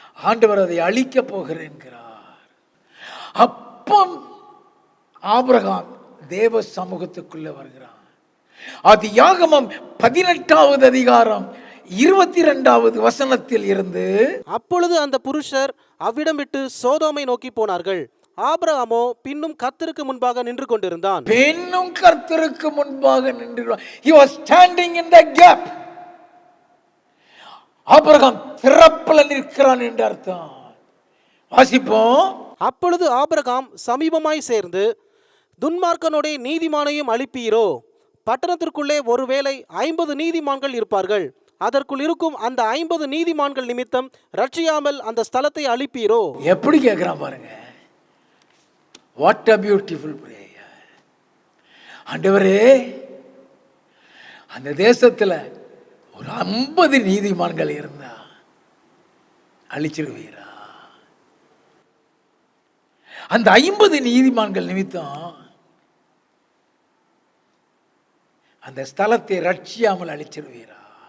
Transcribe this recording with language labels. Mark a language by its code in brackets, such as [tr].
[ta] ஆண்டவர் அதை அழிக்க போகிறேன் என்கிறார். அப்போ ஆபிரகாம் தேவ சமூகத்துக்குள்ள வருகிறான். அது யாகமம் 18வது அதிகாரம் 22வது வசனத்தில் இருந்து. அப்பொழுது அந்த புருஷர் அவ்விடம் விட்டு சோதோமை நோக்கி போனார்கள். ஆபிரகாமோ பின்னும் கர்த்தருக்கு முன்பாக நின்று கொண்டிருந்தான். பின்னும் கர்த்தருக்கு முன்பாக நின்று [en] he was standing in the gap. [ta] Abraham திறப்புல நிற்கிறான் என்று அர்த்தம். வாசிப்போம். அப்பொழுது ஆபிரகாம் சமீபமாய் சேர்ந்து, துன்மார்க்கனோடே நீதிமானையும் அழிப்பீரோ? பட்டணத்திற்குள்ளே ஒருவேளை 50 நீதிமான்கள் இருப்பார்கள். அதற்குள் இருக்கும் அந்த 50 நீதிமான்கள் நிமித்தம் ரட்சியாமல் அந்த ஸ்தலத்தை அழிப்பீரோ? எப்படி கேட்கிறான் பாருங்க. [en] What a beautiful prayer. [ta] ஆண்டவரே, அந்த தேசத்துல ஒரு 50 நீதிமான்கள் இருந்தா அழிச்சிருவீரா? அந்த 50 நீதிமான்கள் நிமித்தம் அந்த ஸ்தலத்தை ரட்சியாமல் அழிச்சிருவீரா?